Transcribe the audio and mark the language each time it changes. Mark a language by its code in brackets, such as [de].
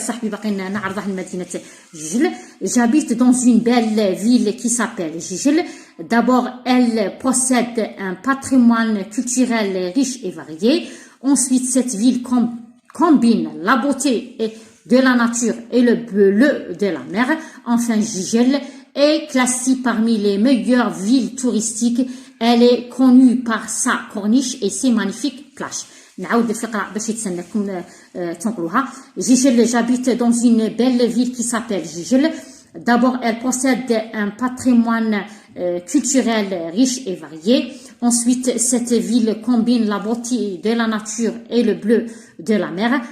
[ar] صاحبي باقي نعرضه لمدينة جيجل. [fr] J'habite dans une belle ville qui s'appelle Jijel. D'abord, elle possède un patrimoine culturel riche et varié. Ensuite, cette ville combine la beauté de la nature et le bleu de la mer. Enfin, Jijel est classée parmi les meilleures villes touristiques. Elle est connue par sa corniche et ses magnifiques plages. [ar] نعاود الفقرة باش يتسناكم تنقلوها. [fr] Jijel, j'habite dans une belle ville qui s'appelle Jijel. D'abord, elle possède un patrimoine culturel riche et varié. Ensuite, cette ville combine la beauté de la nature et le bleu de la mer.